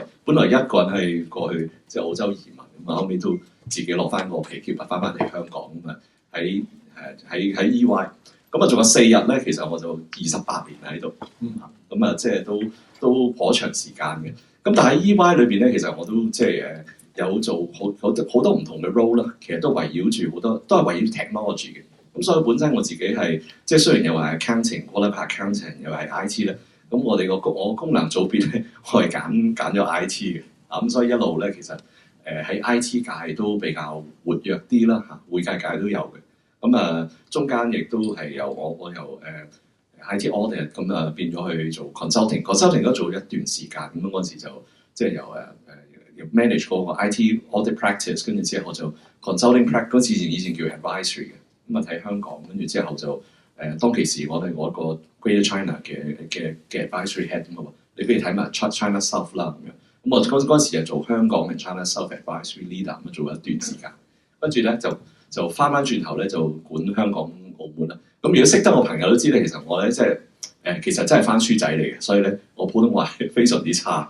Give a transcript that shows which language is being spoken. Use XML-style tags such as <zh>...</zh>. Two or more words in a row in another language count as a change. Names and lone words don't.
<yue>本來一個人係過去即係澳洲移民，咁啊後尾都自己攞翻個皮夾翻嚟香港咁啊喺 EY， 咁啊仲有4日咧，其實我就28年喺度，咁啊即係都頗長時間嘅。咁但係 EY 裏邊咧，其實我都即係有做好多唔同嘅 role 啦，其實都圍繞住好多都係圍繞 technology 嘅。咁所以本身我自己係即係雖然又係</yue> <en>accounting、qualified accounting</en> <yue>又係 IT 咧。咁我功能組別咧，我係揀咗 IT 嘅，咁所以一路咧其實喺 IT 界都比較活躍啲啦嚇，會計界都有嘅。咁中間亦都係由我由</yue> <en>IT audit</en> <yue>咁變咗去做 consulting 都做一段時間。咁嗰陣時就即係由manage 嗰個</yue> <en>IT audit practice，</en> <yue>跟住之後我就</yue> <en>consulting practice</en> <yue>嗰次以前叫 advisory 嘅，咁睇香港，跟住之後就當其時我係我一個 Greater China 嘅</yue> <en>advisory head</en> <yue>咁啊，你不如睇埋 China South 啦咁樣。咁我嗰陣時就做香港嘅 China South</yue> <en>advisory leader</en> <yue>咁做一段時間，跟住咧就翻轉頭咧就管香港澳門啦。咁如果識得我朋友都知咧，其實我咧即係其實真係番書仔嚟嘅，所以咧我普通話係非常之差。</yue>